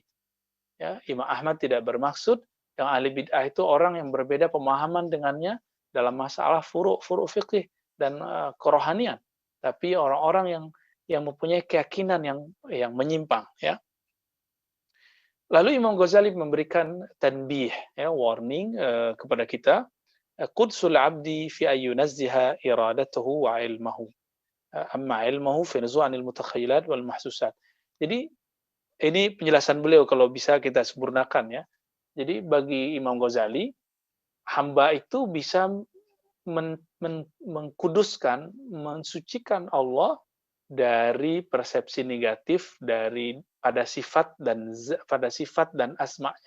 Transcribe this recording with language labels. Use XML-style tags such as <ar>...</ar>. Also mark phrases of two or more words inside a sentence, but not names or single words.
<id>Ya, Imam Ahmad tidak bermaksud yang ahli bid'ah itu orang yang berbeda pemahaman dengannya dalam masalah furu' fikih dan kerohanian, tapi orang-orang yang mempunyai keyakinan yang menyimpang, ya. Lalu Imam Ghazali memberikan tanbih, ya, warning kepada kita,</id> <ar>قدس العبد في أن ينزه إرادته وعلمه، أما علمه في نزوع عن المتخيلات والمحسوسات.</ar> <id>Jadi ini penjelasan beliau kalau bisa kita sempurnakan, ya. Jadi bagi Imam Ghazali, hamba itu bisa mengkuduskan, mensucikan Allah dari persepsi negatif pada sifat dan asma'nya.</id>